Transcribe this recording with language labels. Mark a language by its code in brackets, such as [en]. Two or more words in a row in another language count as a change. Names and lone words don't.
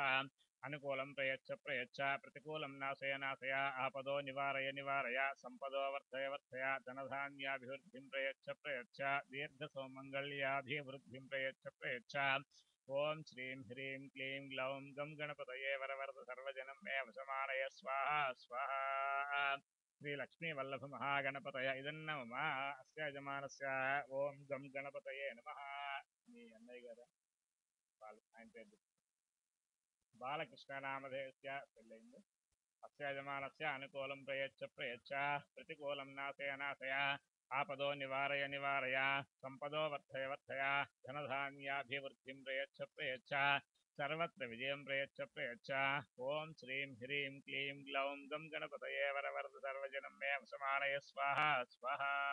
[sa] अनुकूलं प्रयच्छ प्रतिकूलं नाशय आपदो निवारय संपदो वर्धय धनधान्याभिवृद्धिं प्रयच्छ दीर्घसौमङ्गल्याभिवृद्धिं प्रयच्छ ओं श्रीं ह्रीं क्लीं ग्लौं गं गणपतये वरवरद सर्वजनं मे वशमानय स्वाहा स्वाहा श्रीलक्ष्मीवल्लभमहागणपतय इदन्न मम अस्य यजमानस्य ओं गं गणपतये नमः [te] మీ అన్నయ్య గారు ఆయన పేరు [sa] బాలకృష్ణనామధేయస్య పెళ్ళైంది అస్య యజమానస్య అనుకూలం ప్రయచ్ఛ प्रतिकूलं नाशय आपदो निवारय संपदो वर्धय धनधान्याभिवृद्धिं प्रयच्छ सर्वत्र विजयं प्रयच्छ ओं श्रीं ह्रीं क्लीं ग्लौं गं गणपतये वरवरद सर्वजनं मे वशमानय स्वाहा स्वाहा